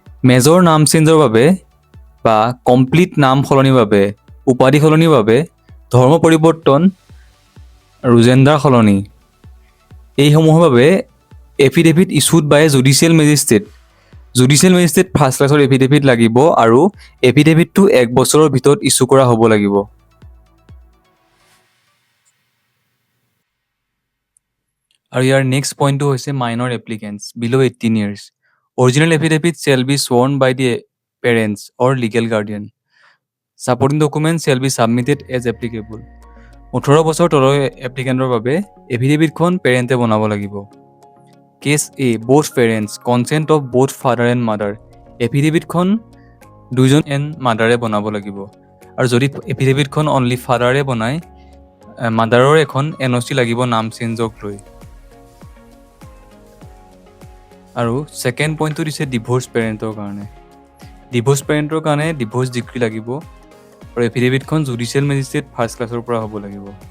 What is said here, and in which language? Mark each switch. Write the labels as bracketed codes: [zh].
[as] Major নাম চেঞ্জৰ বাবে বা কমপ্লিট নাম সলনিৰ বাবে, উপাধি সলনিৰ বাবে, ধৰ্ম পৰিৱৰ্তন আৰু জেণ্ডাৰ সলনি, এইসমূহৰ বাবে [en] affidavit issued by judicial magistrate first ক্লাছৰ [as] এফিডেভিট লাগিব, আৰু এফিডেভিটটো 1 বছৰৰ ভিতৰত ইছ্যু কৰা হ'ব লাগিব। আৰু ইয়াৰ নেক্সট পইণ্টটো হৈছে [en] Minor applicants below' 18 years। Original affidavit shall be sworn by the parents or legal guardian. Supporting documents shall be submitted as applicable। [as] 18 বছৰ তলৰ এপ্লিকেণ্টৰ বাবে এফিডেভিটখন পেৰেণ্টে বনাব লাগিব। [en] Case A, both parents, consent of both father and mother। [as] এফিডেভিটখন 2জন and মাদাৰে বনাব লাগিব, আৰু যদি এফিডেভিটখন only ফাদাৰে বনায়, মাদাৰৰ এখন NOC লাগিব নাম চেঞ্জক লৈ। আৰু ছেকেণ্ড পইণ্টটো দিছে ডিভোৰ্চ পেৰেণ্টৰ কাৰণে। ডিভোৰ্চ পেৰেণ্টৰ কাৰণে ডিভোৰ্চ ডিক্ৰী লাগিব, আৰু এফিডেভিটখন জুডিচিয়েল মেজিষ্ট্ৰেট ফাৰ্ষ্ট ক্লাছৰ পৰা হ'ব লাগিব।